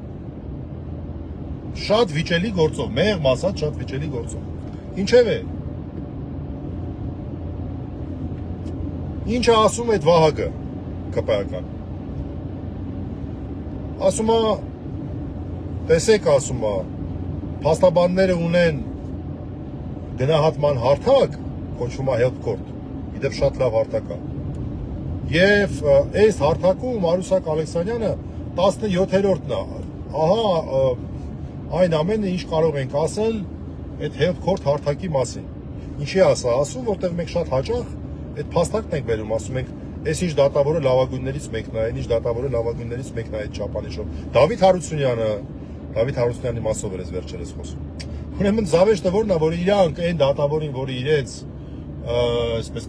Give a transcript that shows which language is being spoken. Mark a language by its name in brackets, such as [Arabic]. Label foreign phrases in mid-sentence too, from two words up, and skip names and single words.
[Armenian] Շատ վիճելի գործով, մեղմ ասած շատ վիճելի գործով։ Ինչև է։ Ինչը ասում է այդ Վահագը ԿՊԱ-ական։ Ասում է, տեսեք ասում է, փաստաբանները ունեն գնահատման հարթակ, կոչվում է [English] help court, [Armenian] իդեպ շատ լավ հարթակ է։ Եվ այս հարթակում Արուսյակ Ալեքսանյանը 17-րդն է։ Ահա այն ամենը ինչ կարող ենք ասել այդ [English] help court [Armenian] հարթակի մասին։ Ինչի ասում, որտեղ մենք շատ հաճախ այդ փաստակն ենք բերում, ասում ենք, այս ինչ դատավորը լավագույններից մեկն է, ինչ դատավորը լավագույններից մեկն է այդ չափանիշով։ Դավիթ Հարությունյանի մասով էր վերջերս խոսում։ Ուրեմն զավեշտը որն է, որ իրանք այն դատավորին, որը իրենց այսպես